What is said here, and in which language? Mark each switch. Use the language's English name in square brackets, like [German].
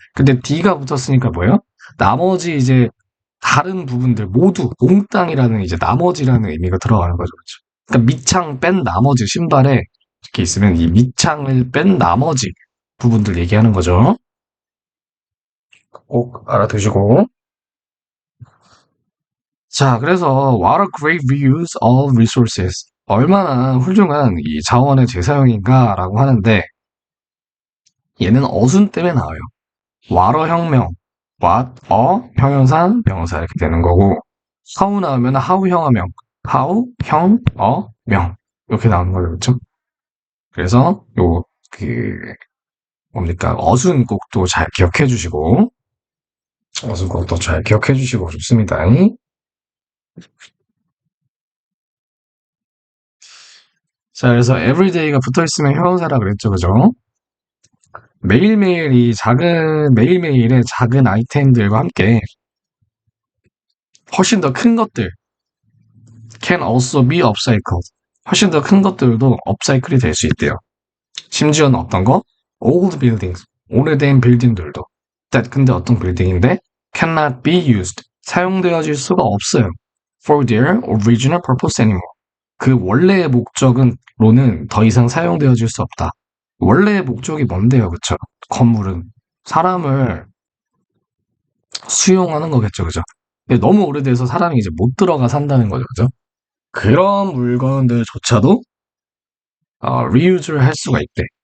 [Korean] 근데 D가 붙었으니까 뭐예요? 나머지 이제 다른 부분들 모두 몽땅이라는 이제 나머지라는 의미가 들어가는 거죠, 그죠? 그러니까 밑창 뺀 나머지 신발에 이렇게 있으면 이 밑창을 뺀 나머지 부분들 얘기하는 거죠. 꼭 알아두시고. 자, 그래서 [English] what a great reuse of resources. [Korean] 얼마나 훌륭한 이 자원의 재사용인가라고 하는데 얘는 어순 때문에 나와요. 와러 혁명, what, 형용사, 명사 이렇게 되는 거고 how 나오면 how 형어명, how, 형, 명 이렇게 나오는 거죠, 그렇죠? 그래서 뭡니까 어순 꼭도 잘 기억해 주시고 어순 꼭도 잘 기억해 주시고 좋습니다. 자, 그래서 everyday가 붙어 있으면 형용사라 그랬죠, 그죠? 매일매일의 작은 아이템들과 함께 훨씬 더 큰 것들 [English] can also be upcycled. [Korean] 훨씬 더 큰 것들도 업사이클이 될 수 있대요. 심지어는 어떤 거? [English] old buildings. [Korean] 오래된 빌딩들도. 근데 어떤 빌딩인데 [English] cannot be used. [Korean] 사용되어질 수가 없어요. [English] for their original purpose anymore. [Korean] 그 원래의 목적은로는 더 이상 사용되어질 수 없다. 원래의 목적이 뭔데요, 그쵸? 건물은 사람을 수용하는 거겠죠, 그죠? 근데 너무 오래돼서 사람이 이제 못 들어가 산다는 거죠, 그죠? 그런 물건들조차도 리유즈를 할 수가 있대.